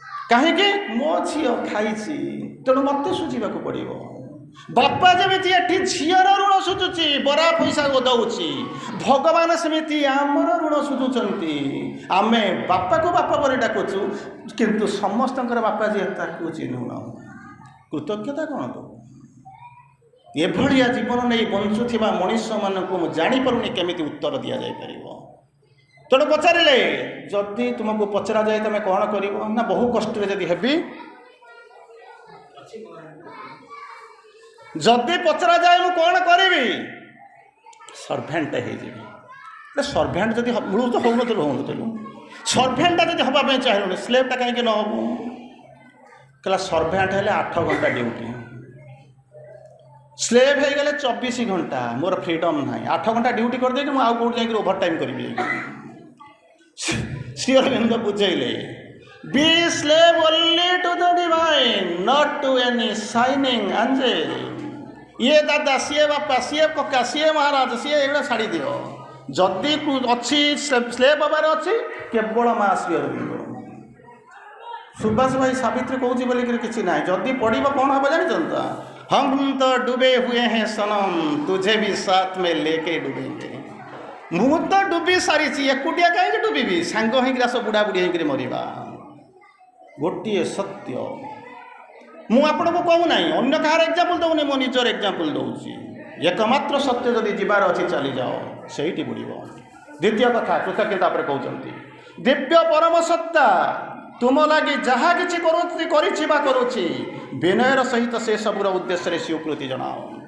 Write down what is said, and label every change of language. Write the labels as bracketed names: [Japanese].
[Odia] कहीं मो झी खाई तेणु मत सुझा पड़ो बापा जमी झीर ऋण सुझुची बरा पैसा दौची भगवान सेमती आमर ऋण सुझुंट आम बापा को बापा पर डाकुचु किंतु समस्त बापा जी चिन्हून कृतज्ञता कौन तो ଏଭଳିଆ ଜୀବନ ନେଇ ବଞ୍ଚୁଥିବା ମଣିଷମାନଙ୍କୁ ମୁଁ ଜାଣିପାରୁନି କେମିତି ଉତ୍ତର ଦିଆଯାଇପାରିବ। ତେଣୁ ପଚାରିଲେ, ଯଦି ତୁମକୁ ପଚରାଯାଏ ତମେ କ'ଣ କରିବ? ନା ବହୁ କଷ୍ଟରେ ଯଦି ହେବି, ଯଦି ପଚରାଯାଏ ମୁଁ କ'ଣ କରିବି? ସର୍ଭେଣ୍ଟ ହେଇଯିବି। ସର୍ଭେଣ୍ଟ ଯଦି ମୂଳରୁ ତ ହଉନଥିଲୁ ସର୍ଭେଣ୍ଟଟା ଯଦି ହେବା ପାଇଁ ଚାହିଁଲୁନି, ସ୍ଲେଭ୍ଟା କାହିଁକି ନ ହବୁ? କହିଲା ସର୍ଭେଣ୍ଟ ହେଲେ 8 ଘଣ୍ଟା ଡ୍ୟୁଟି, ସ୍ଲେଭ୍ ହେଇଗଲେ 24 ଘଣ୍ଟା, ମୋର ଫ୍ରିଡମ୍ ନାହିଁ। 8 ଘଣ୍ଟା ଡ୍ୟୁଟି କରିଦେଇକି ମୁଁ ଆଉ କେଉଁଠି ଯାଇକି ଓଭର ଟାଇମ୍ କରିବି? ଶ୍ରୀ ଅରବିନ୍ଦ ବୁଝେଇଲେ, [English] be slave only to the divine, not to any shining angel। [Odia] ଇଏ ଦାଦା, ସିଏ ବାପା, ସିଏ କକା, ସିଏ ମହାରାଜ, ସିଏ ଏଗୁଡ଼ା ଛାଡ଼ି ଦିଅ। ଯଦି ଅଛି ସ୍ଲେଭ୍ ହେବାର ଅଛି କେବଳ ମା ଶ୍ରୀ ଅରବିନ୍ଦ। ସୁଭାଷ ଭାଇ ସାବିତ୍ରୀ କହୁଛି ବୋଲିକିରି କିଛି ନାହିଁ। ଯଦି ପଡ଼ିବ କ'ଣ ହେବ ଜାଣିଛନ୍ତି ତ? [Hindi] हम तो डूबे हुए हैं सनम, तुझे भी साथ में लेके डूबेंगे। [Odia] ମୁଁ ତ ଡୁବି ସାରିଛି, ଏକୁଟିଆ କାହିଁକି ଡୁବିବି? ସାଙ୍ଗ ହେଇକିରି ଆସ ବୁଢ଼ା ବୁଢ଼ୀ ହେଇକିରି ମରିବା। ଗୋଟିଏ ସତ୍ୟ ମୁଁ ଆପଣଙ୍କୁ କହୁନାହିଁ, ଅନ୍ୟ କାହାର ଏକ୍ଜାମ୍ପଲ୍ ଦେଉନି, ମୋ ନିଜର ଏକ୍ଜାମ୍ପଲ୍ ଦେଉଛି। ଏକମାତ୍ର ସତ୍ୟ ଯଦି ଯିବାର ଅଛି ଚାଲିଯାଅ, ସେଇଠି ବୁଡ଼ିବ। ଦ୍ୱିତୀୟ କଥା, କୃତଜ୍ଞତା ଉପରେ କହୁଛନ୍ତି, ଦିବ୍ୟ ପରମ ସତ୍ତା ତୁମ ଲାଗି ଯାହା କିଛି କରିଛି ବା କରୁଛି, ବିନୟର ସହିତ ସେ ସବୁର ଉଦ୍ଦେଶ୍ୟରେ ସ୍ୱୀକୃତି ଜଣାଅ।